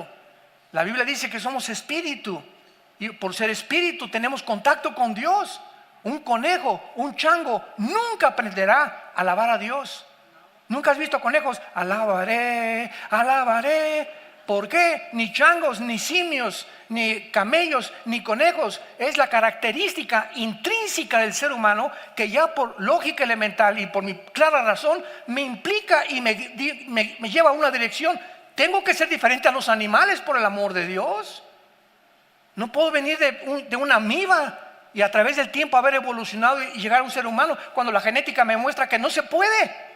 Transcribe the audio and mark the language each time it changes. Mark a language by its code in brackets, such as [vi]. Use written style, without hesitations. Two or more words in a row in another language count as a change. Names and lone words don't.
[es] La Biblia dice que somos espíritu. Y por ser espíritu tenemos contacto con Dios. Un conejo, un chango nunca aprenderá a alabar a Dios. ¿Nunca has visto conejos? Alabaré, alabaré. ¿Por qué? Ni changos, ni simios, ni camellos, ni conejos. Es la característica intrínseca del ser humano que ya por lógica elemental y por mi clara razón me implica y me lleva a una dirección. Tengo que ser diferente a los animales, por el amor de Dios. No puedo venir de una amiba y a través del tiempo haber evolucionado y llegar a un ser humano cuando la genética me muestra que no se puede.